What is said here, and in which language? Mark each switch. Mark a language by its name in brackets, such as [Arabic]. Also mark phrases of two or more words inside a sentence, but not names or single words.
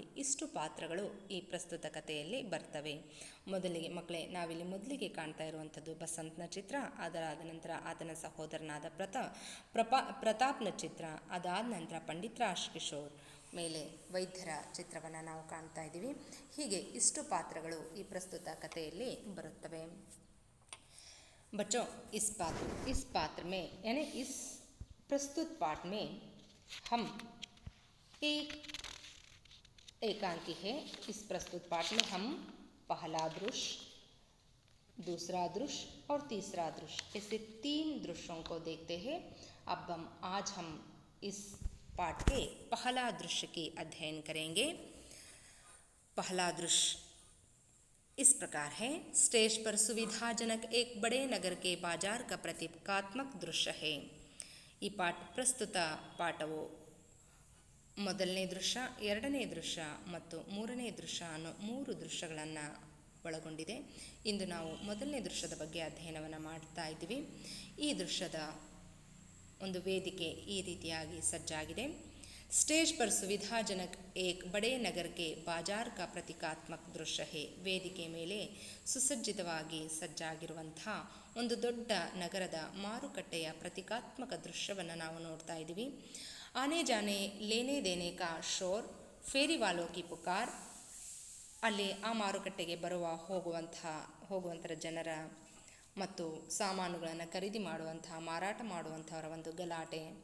[Kannada] ಇಷ್ಟು ಪಾತ್ರಗಳು ಈ ಪ್ರಸ್ತುತ ಕಥೆಯಲ್ಲಿ ಬರ್ತವೆ. ಮೊದಲಿಗೆ ಮಕ್ಕಳೇ, ನಾವಿಲ್ಲಿ ಮೊದಲಿಗೆ ಕಾಣ್ತಾ ಇರುವಂಥದ್ದು ಬಸಂತ್ನ ಚಿತ್ರ. ಅದರಾದ ನಂತರ ಆತನ ಸಹೋದರನಾದ ಪ್ರತಾಪ್ನ ಚಿತ್ರ. ಅದಾದ ನಂತರ ಪಂಡಿತ್ ರಾಜ್ ಕಿಶೋರ್, ಮೇಲೆ ವೈದ್ಯರ ಚಿತ್ರವನ್ನು ನಾವು ಕಾಣ್ತಾ ಇದ್ದೀವಿ. ಹೀಗೆ ಇಷ್ಟು ಪಾತ್ರಗಳು ಈ ಪ್ರಸ್ತುತ ಕಥೆಯಲ್ಲಿ ಬರುತ್ತವೆ. [Hindi] बच्चों, इस पात्र में यानी इस प्रस्तुत पाठ में हम एक एकांकी है. इस प्रस्तुत पाठ में हम पहला दृश्य, दूसरा दृश्य और तीसरा दृश्य, ऐसे 3 दृश्यों को देखते हैं. अब आज हम इस पाठ के पहला दृश्य की अध्ययन करेंगे. पहला दृश्य इस प्रकार है. स्टेज पर सुविधाजनक एक बड़े नगर के बाजार का प्रतीकात्मक दृश्य है. [Kannada] ಈ ಪ್ರಸ್ತುತ ಪಾಠವು ಮೊದಲನೇ ದೃಶ್ಯ, ಎರಡನೇ ದೃಶ್ಯ ಮತ್ತು ಮೂರನೇ ದೃಶ್ಯ ಅನ್ನೋ 3 ದೃಶ್ಯಗಳನ್ನು ಒಳಗೊಂಡಿದೆ. ಇಂದು ನಾವು ಮೊದಲನೇ ದೃಶ್ಯದ ಬಗ್ಗೆ ಅಧ್ಯಯನವನ್ನು ಮಾಡ್ತಾ ಇದ್ದೀವಿ. ಈ ದೃಶ್ಯದ ಒಂದು ವೇದಿಕೆ ಈ ರೀತಿಯಾಗಿ ಸಜ್ಜಾಗಿದೆ. [Hindi] स्टेज पर सुविधाजनक एक बड़े नगर के बाजार का प्रतीकात्मक दृश्य है. [Kannada] ವೇದಿಕೆ ಮೇಲೆ ಸುಸಜ್ಜಿತವಾಗಿ ಸಜ್ಜಾಗಿರುವಂಥ ಒಂದು ದೊಡ್ಡ ನಗರದ ಮಾರುಕಟ್ಟೆಯ ಪ್ರತೀಕಾತ್ಮಕ ದೃಶ್ಯವನ್ನು ನಾವು ನೋಡ್ತಾ ಇದ್ದೀವಿ. [Hindi] आने जाने लेने देने का शोर, फेरी वालों की पुकार. [Kannada] ಅಲ್ಲಿ ಆ ಮಾರುಕಟ್ಟೆಗೆ ಹೋಗುವಂಥ ಜನರ ಮತ್ತು ಸಾಮಾನುಗಳನ್ನು ಖರೀದಿ ಮಾಡುವಂಥ, ಮಾರಾಟ ಮಾಡುವಂಥವರ ಒಂದು ಗಲಾಟೆ.